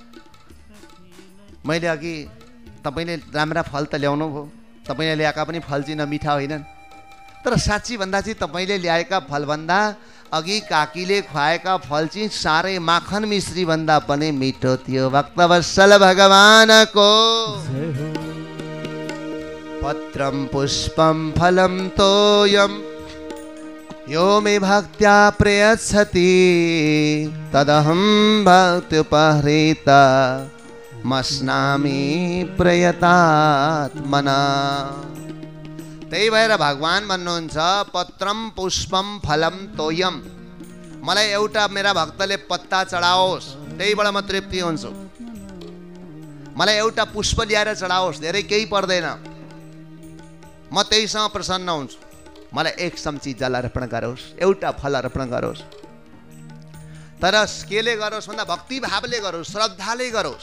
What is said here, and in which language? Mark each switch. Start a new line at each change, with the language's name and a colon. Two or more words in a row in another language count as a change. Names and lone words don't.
Nepali: मैले अघि तपाईँले राम्रा फल त ल्याउनु भयो, तपाईँले ल्याएका पनि फल चाहिँ मिठा होइनन्, तर साँच्ची भन्दा चाहिँ तपाईँले ल्याएका फलभन्दा अघि काकीले खुवाएका फल चाहिँ साह्रै माखन मिश्री भन्दा पनि मिठो थियो। भक्तवत्सल भगवानको
Sanskrit: पत्रम पुष्पम फलम तोयम यो मे भक्त्या प्रयच्छति तदहं भक्त्युपहृता मस्नामि प्रयतात्मना।
Nepali: त्यही भएर भगवान भन्नुहुन्छ,
Sanskrit: पत्रम पुष्पम फलम तोयम,
Nepali: मलाई एउटा मेरा भक्तले पत्ता चढाओस्, त्यहीबाट म तृप्ति हुन्छु। मलाई एउटा पुष्प ल्याएर चढाओस्, धेरै केही पर्दैन, म त्यहीसँग प्रसन्न हुन्छु। मलाई एक चम्ची जल अर्पण गरोस्, एउटा फल अर्पण गरोस्, तर केले गरोस् भन्दा भक्ति भावले गरोस्, श्रद्धाले गरोस्।